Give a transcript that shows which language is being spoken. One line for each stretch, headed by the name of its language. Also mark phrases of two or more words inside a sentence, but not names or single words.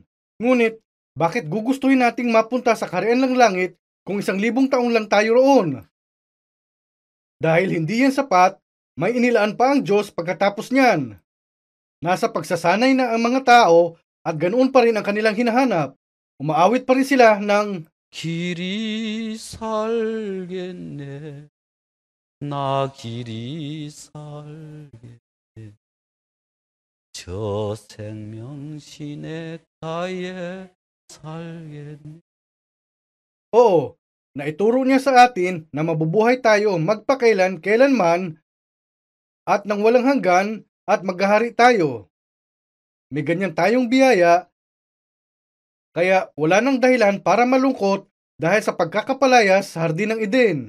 Filipino: Ngunit, bakit gugustuhin nating mapunta sa kaharian ng langit kung 1,000 taong lang tayo roon? Dahil hindi yan sapat, may inilaan pa ang Diyos pagkatapos niyan. Nasa pagsasanay na ang mga tao at ganoon pa rin ang kanilang hinahanap. Umaawit pa rin sila ng
Korean: 길이 살겠네. 나 길이 살겠네. 저 생명 시냇가에 살겠네.
Filipino: oo, naituro niya sa atin na mabubuhay tayo magpakailan-kailanman at nang walang hanggan at maghahari tayo. May ganyan tayong biyaya, kaya wala nang dahilan para malungkot dahil sa pagkakapalayas sa Hardin ng Eden.